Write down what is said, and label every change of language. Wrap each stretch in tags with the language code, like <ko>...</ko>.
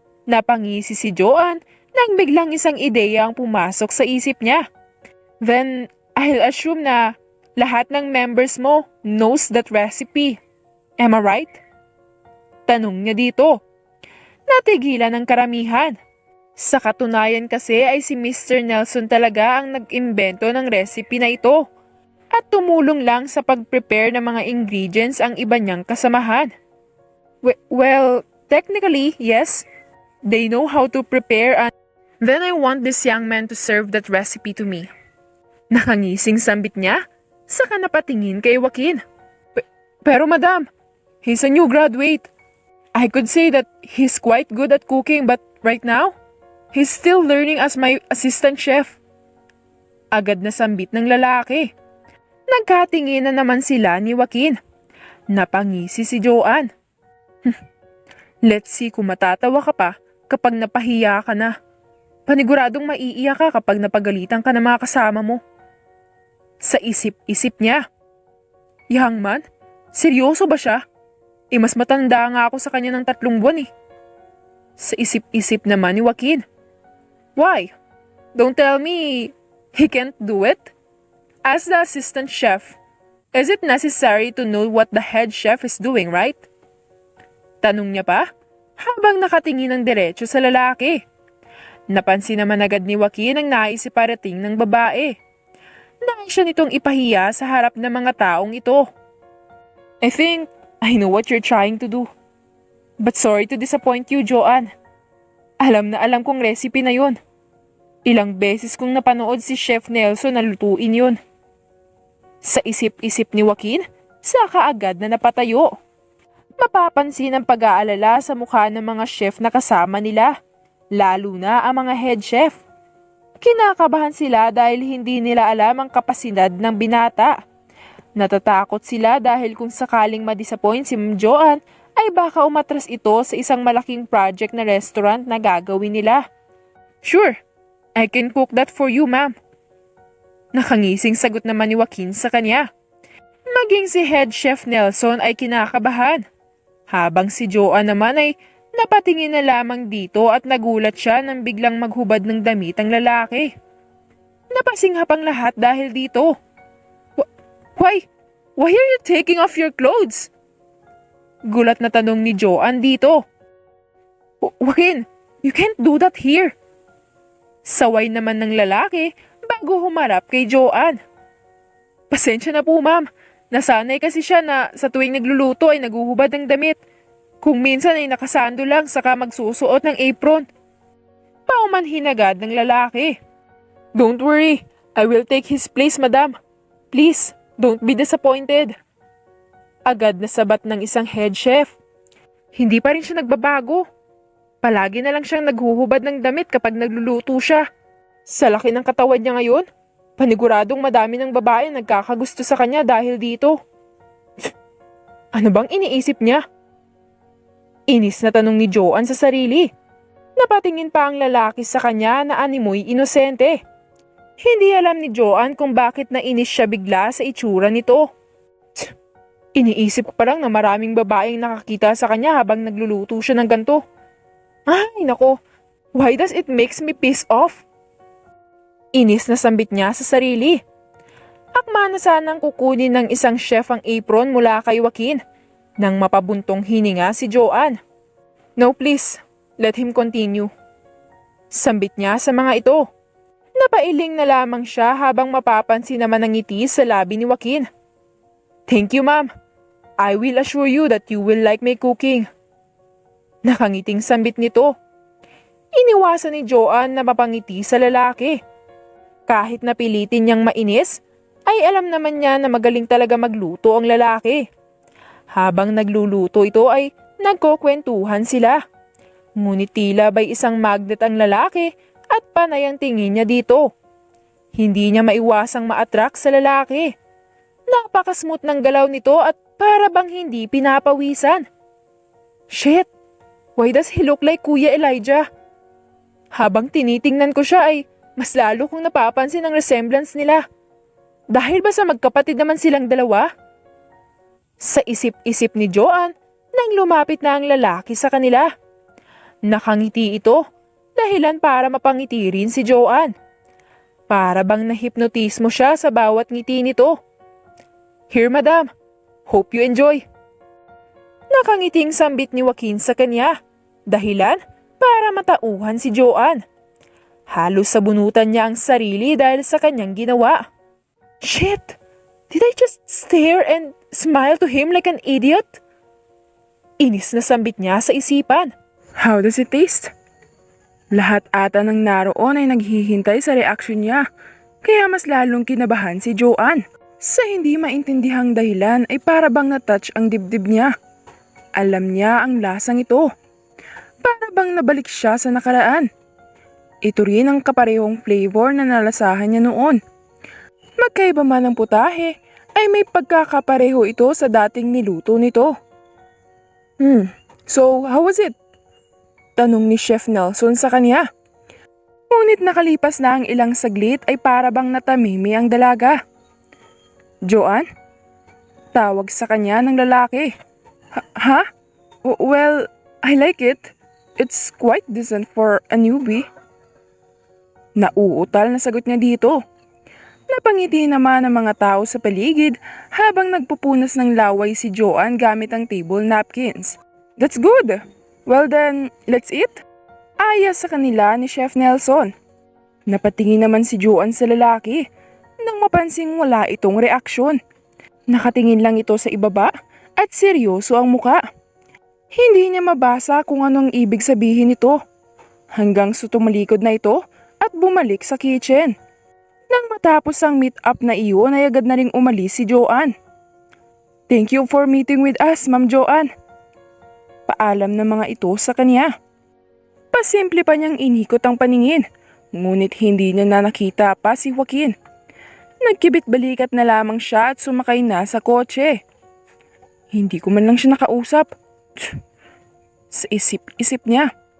<tl>Napangisi si Joanne nang biglang isang ideya ang pumasok sa isip niya.</tl> <en>Then, I'll assume</en> <tl>na lahat ng</tl> <en>members</en> <tl>mo</tl> <en>knows that recipe. Am I right?</en> <tl>Tanong niya dito. Natigilan ang karamihan. Sa katunayan kasi ay si Mr. Nelson talaga ang nag-imbento ng recipe na ito. At tumulong lang sa pag-prepare ng mga ingredients ang iba niyang kasamahan.</tl> <en>Well, technically, yes. They know how to prepare and then I want this young man to serve that recipe to me.</en> <tl>Nakangising sambit niya, saka napatingin kay Joaquin. Pero</tl> <en>madam, he's a new graduate. I could say that he's quite good at cooking but right now, he's still learning as my assistant chef.</en> <tl>Agad na sambit ng lalaki. Nagkatingin na naman sila ni Joaquin. Napangisi si Joanne.</tl> <en>Let's see</en> <tl>kung matatawa ka pa kapag napahiya ka na. Paniguradong maiiyak ka kapag napagalitan ka ng mga kasama mo. Sa isip-isip niya. Young man, seryoso ba siya? Mas matanda nga ako sa kanya ng 3 buwan . Sa isip-isip naman ni Joaquin.</tl> <en>Why? Don't tell me he can't do it? As the assistant chef, is it necessary to know what the head chef is doing, right?</en> <tl>Tanong niya pa, habang nakatingin ng diretso sa lalaki. Napansin naman agad ni Joaquin ang nais iparating ng babae. Nais siya nitong ipahiya sa harap ng mga taong ito.</tl> <en>I think I know what you're trying to do. But sorry to disappoint you,</en> <tl>Joanne. Alam na alam kong recipe na yon. Ilang beses kong napanood si Chef Nelson na lutuin yon. Sa isip-isip ni Joaquin, saka agad na napatayo. Mapapansin ang pag-aalala sa mukha ng mga chef na kasama nila, lalo na ang mga head chef. Kinakabahan sila dahil hindi nila alam ang kapasidad ng binata. Natatakot sila dahil kung sakaling madisappoint si Ma'am Joanne, ay baka umatras ito sa isang malaking project na restaurant na gagawin nila.</tl> <en>Sure, I can cook that for you, ma'am.</en> <tl>Nakangising sagot naman ni Joaquin sa kanya. Maging si Head Chef Nelson ay kinakabahan. Habang si Joanne naman ay napatingin na lamang dito at nagulat siya nang biglang maghubad ng damit ang lalaki. Napasinghap ang lahat dahil dito.</tl> <en>Why? Why are you taking off your clothes?</en> <tl>Gulat na tanong ni Joanne dito.</tl> <en>Joaquin, you can't do that here.</en> <tl>Saway naman ng lalaki bago humarap kay Joanne. Pasensya na po, ma'am. Nasanay kasi siya na sa tuwing nagluluto ay naguhubad ng damit. Kung minsan ay nakasando lang saka magsusuot ng apron. Paumanhin agad ng lalaki.</tl> <en>Don't worry, I will take his place, madam. Please, don't be disappointed.</en> <tl>Agad na sabat ng isang head chef. Hindi pa rin siya nagbabago. Palagi na lang siyang naghuhubad ng damit kapag nagluluto siya. Sa laki ng katawan niya ngayon, paniguradong madami ng babae nagkakagusto sa kanya dahil dito. Ano bang iniisip niya? Inis na tanong ni Joanne sa sarili. Napatingin pa ang lalaki sa kanya na animoy inosente. Hindi alam ni Joanne kung bakit nainis siya bigla sa itsura nito. Iniisip ko pa lang na maraming babaeng nakakita sa kanya habang nagluluto siya ng ganito. Ay nako,</tl> <en>why does it makes me piss off?</en> <tl>Inis na sambit niya sa sarili. Akma na sanang kukunin ng isang chef ang apron mula kay Joaquin nang mapabuntong hininga si Joanne.</tl> <en>No please, let him continue.</en> <tl>Sambit niya sa mga ito. Napailing na lamang siya habang mapapansin naman ang ngiti sa labi ni Joaquin.</tl> <en>Thank you, ma'am. I will assure you that you will like my cooking.</en> <tl>Nakangiting sambit nito. Iniwasan ni Joanne na mapangiti sa lalaki. Kahit napilitin niyang mainis, ay alam naman niya na magaling talaga magluto ang lalaki. Habang nagluluto ito ay nagkukwentuhan sila. Ngunit tila ba'y isang magnet ang lalaki at panay ang tingin niya dito. Hindi niya maiwasang ma-attract sa lalaki. Napakasmooth ng galaw nito at para bang hindi pinapawisan. Shit!</tl> <en>Why does he look like Kuya Elijah?</en> <tl>Habang tinitingnan ko siya ay mas lalo kong napapansin ang resemblance nila. Dahil ba sa magkapatid naman silang dalawa? Sa isip-isip ni Joanne nang lumapit na ang lalaki sa kanila. Nakangiti ito, dahilan para mapangiti rin si Joanne. Para bang nahipnotismo siya sa bawat ngiti nito.</tl> <en>Here, madam. Hope you enjoy.</en> <tl>Nakangiting sambit ni Joaquin sa kanya, dahilan para matauhan si Joanne. Halos sabunutan niya ang sarili dahil sa kanyang ginawa.</tl> <en>Shit! Did I just stare and smile to him like an idiot?</en> <tl>Inis na sambit niya sa isipan.</tl> <en>How does it taste?</en> <tl>Lahat ata ng naroon ay naghihintay sa reaksyon niya, kaya mas lalong kinabahan si Joanne. Sa hindi maintindihang dahilan ay para bang na-touch ang dibdib niya. Alam niya ang lasang ito. Para bang nabalik siya sa nakaraan. Ito rin ang kaparehong flavor na nalasahan niya noon. Magkaiba man ang putahe, ay may pagkakapareho ito sa dating niluto nito.</tl> <en>So how was it?</en> <tl>Tanong ni Chef Nelson sa kanya. Ngunit nakalipas na ang ilang saglit ay para bang natamimi ang dalaga. Joanne? Tawag sa kanya ng lalaki.</tl> <en>Ha? Well, I like it. It's quite decent for a newbie.</en> <tl>Nauutal na sagot niya dito. Napangiti naman ang mga tao sa paligid habang nagpupunas ng laway si Joanne gamit ang table napkins.</tl> <en>That's good. Well then, let's eat.</en> <tl>Aya sa kanila ni</tl> <en>Chef Nelson.</en> <tl>Napatingin naman si Joanne sa lalaki nang mapansing wala itong reaksyon. Nakatingin lang ito sa ibaba at seryoso ang muka. Hindi niya mabasa kung anong ibig sabihin nito. Hanggang sa tumalikod na ito at bumalik sa kitchen. Nang matapos ang meet-up na iyon ay agad na ring umalis si Joanne.</tl> <en>Thank you for meeting with us, Ma'am Joanne.</en> <tl>Paalam ng mga ito sa kanya. Pasimple pa niyang inikot ang paningin, ngunit hindi niya na nakita pa si Joaquin. Nagkibit-balikat na lamang siya at sumakay na sa kotse. Hindi ko man lang siya nakausap. Sa isip-isip niya.</tl>